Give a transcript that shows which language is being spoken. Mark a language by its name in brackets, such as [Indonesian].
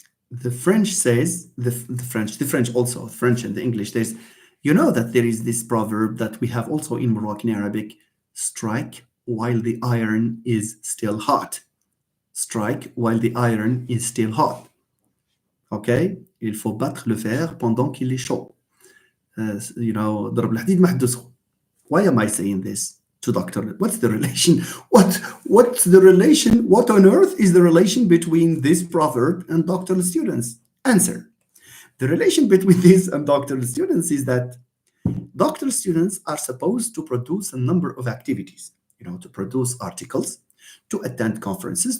[English] the French says, the French also, French and the English, that there is this proverb that we have also in Moroccan Arabic: strike while the iron is still hot. Strike while the iron is still hot. Okay? [French] Il faut battre le fer pendant qu'il est chaud. [Arabic] ضرب الحديد ما حده سخون. [English] Why am I saying this to Doctor? What's the relation? What's the relation? What on earth is the relation between this proverb and doctoral students? Answer. The relation between this and doctoral students is that doctoral students are supposed to produce a number of activities, to produce articles, to attend conferences.